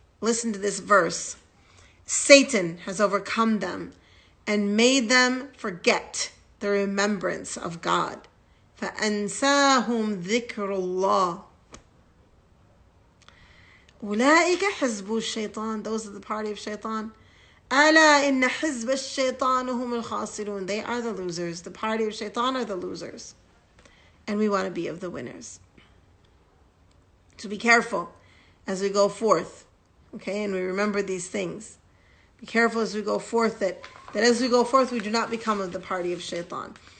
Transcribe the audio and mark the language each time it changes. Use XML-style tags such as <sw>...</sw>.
<en>Listen to this verse. Satan has overcome them and made them forget the remembrance of God.</en> <ar>فَأَنْسَاهُمْ ذِكْرُ اللَّهِ أُولَٰئِكَ حِزْبُ الشَّيْطَانِ,</ar> <en>those are the party of shaitan.</en> <ar>أَلَا إِنَّ حِزْبَ الشَّيْطَانِ هُمُ الْخَاسِرُونَ,</ar> <en>they are the losers. The party of shaitan are the losers. And we want to be of the winners. So be careful as we go forth. Okay, and we remember these things. Be careful as we go forth that as we go forth, we do not become of the party of shaitan.</en>